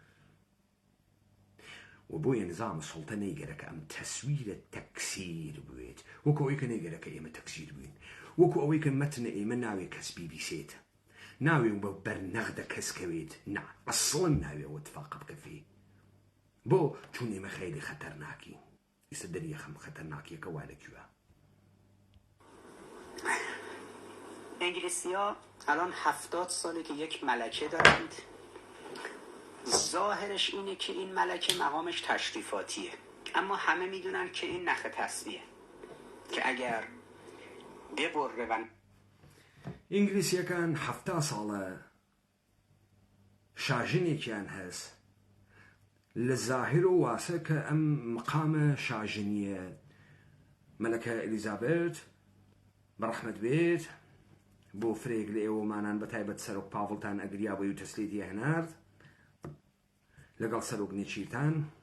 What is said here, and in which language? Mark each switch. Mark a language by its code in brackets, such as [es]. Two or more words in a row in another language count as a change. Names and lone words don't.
[ckb] و بۆیە نظامە سوڵتە نەیگەرەکە ئەم تەسویرە تەکسیر بوێت وەکو ئەوەی کە نەیگەرەکە ئێمە تەکسیر بووین وەکو ئەوەی کە مەتنە ئێمە ناوێ کەس بیبیسێت ناوێ بە بەرنەغدە کەسکەوێت نا ئەسڵن ناوێ ئەوە اتفاقە بکەفێ بۆ چون ئێمە خەیلی خەتەرناکین ئیسە دەریەخەم خەتەرناکیەکە وا لەکوێ [fa] انگلیسی‌ها الان 70 ساله که یک ملکه دارند. ظاهرش اینه که این ملکه مقامش تشریفاتیه، اما همه میدونن که این نخ تسبیه که اگر ببره و [ckb] ئینگلیسیەکان 70 ساڵە شاژنێکیان هەست لە زاهر و واسە کە ئەم مقامە شاژنیە مەلەکە ئەلیزابێت بەڕەحمەت بێت بۆ فرێک لە ئێوەمانان بەتایبەت سەرۆک پاوڵتان ئەگریا بۆی و تەسلیتی هەنارد لەگەڵ سەرۆک نێچیرتان